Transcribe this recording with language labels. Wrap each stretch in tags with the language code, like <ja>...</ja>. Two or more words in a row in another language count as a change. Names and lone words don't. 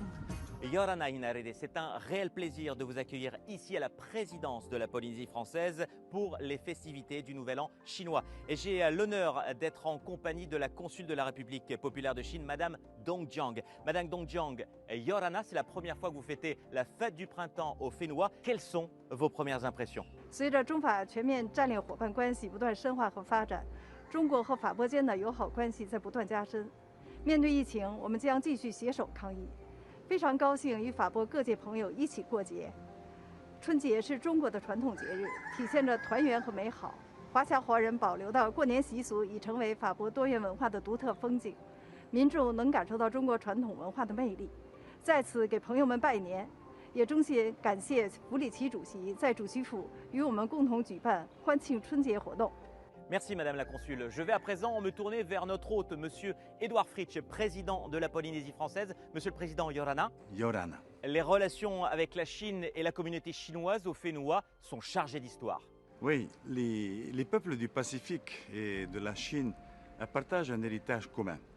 <fr>Yorana Inarede, c'est un réel plaisir de vous accueillir ici à la présidence de la Polynésie française pour les festivités du Nouvel An chinois. Et j'ai l'honneur d'être en compagnie de la consul de la République populaire de Chine, Madame Dong Jiang. Madame Dong Jiang, Yorana, c'est la première fois que vous fêtez la fête du printemps au Fénois. Quelles sont vos premières impressions?</fr> <zh>随着中法全面战略伙伴关系不断深化和发展，中国和法国间的友好关系在不断加深。面对疫情，我们将继续携手抗疫。非常高兴与法国各界朋友一起过节。春节是中国的传统节日，体现着团圆和美好。华侨华人保留的过年习俗已成为法国多元文化的独特风景，民众能感受到中国传统文化的魅力。在此给朋友们拜年，也衷心感谢弗里奇主席在主席府与我们共同举办欢庆春节活动。</zh> <fr>Merci Madame la Consule. Je vais à présent me tourner vers notre hôte, Monsieur Édouard Fritsch, président de la Polynésie française. Monsieur le Président Yorana. Yorana. Les relations avec la Chine et la communauté chinoise au Fénois sont chargées d'histoire. Oui, les peuples du Pacifique et de la Chine partagent un héritage commun.</fr>